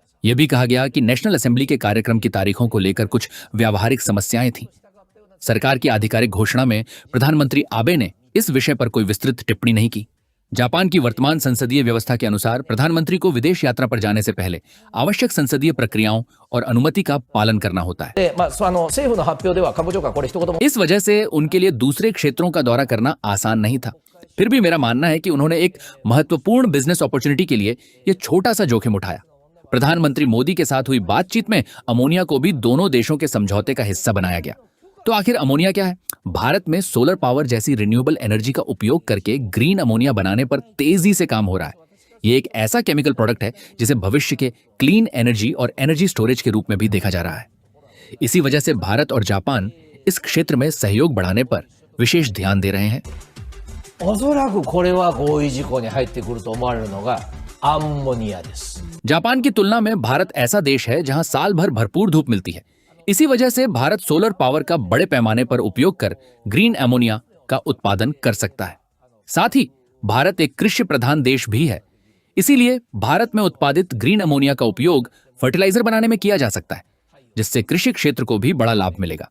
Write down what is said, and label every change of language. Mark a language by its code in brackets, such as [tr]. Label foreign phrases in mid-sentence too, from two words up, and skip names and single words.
[hi] यह भी कहा गया कि [en] National Assembly [hi] के कार्यक्रम की तारीखों को लेकर कुछ व्यावहारिक समस्याएं थीं। सरकार की आधिकारिक घोषणा में प्रधानमंत्री आबे ने इस विषय पर कोई विस्तृत टिप्पणी नहीं की। जापान की वर्तमान संसदीय व्यवस्था के अनुसार प्रधानमंत्री को विदेश यात्रा पर जाने से पहले आवश्यक संसदीय प्रक्रियाओं और अनुमति का पालन करना होता है। [ja] で、政府の発表では官房長官これ一言も [hi] इस वजह से उनके लिए दूसरे क्षेत्रों का दौरा करना आसान नहीं था। फिर भी मेरा मानना है कि उन्होंने एक महत्वपूर्ण [en] business opportunity [hi] के लिए यह छोटा सा जोखिम उठाया। प्रधानमंत्री मोदी के साथ हुई बातचीत में अमोनिया को भी दोनों देशों के समझौते का हिस्सा बनाया गया। तो आखिर अमोनिया क्या है? भारत में [en] solar power [hi] जैसी [en] renewable energy [hi] का उपयोग करके [en] green ammonia [hi] बनाने पर तेजी से काम हो रहा है। ये एक ऐसा [en] chemical product [hi] है जिसे भविष्य के [en] clean energy [hi] और [en] energy storage [hi] के रूप में भी देखा जा रहा है। इसी वजह से भारत और जापान इस क्षेत्र में सहयोग बढ़ाने पर विशेष ध्यान दे रहे हैं। [ja] おそらくこれは合意事項に入ってくると思われるのがアンモニアです。 [hi] जापान की तुलना में भारत ऐसा देश है जहां साल भर भरपूर धूप मिलती है। इसी वजह से भारत [en] solar power [hi] का बड़े पैमाने पर उपयोग कर [en] green ammonia [hi] का उत्पादन कर सकता है। साथ ही भारत एक कृषि प्रधान देश भी है, इसीलिए भारत में उत्पादित [en] green ammonia [hi] का उपयोग फर्टिलाइजर बनाने में किया जा सकता है, जिससे कृषि क्षेत्र को भी बड़ा लाभ मिलेगा।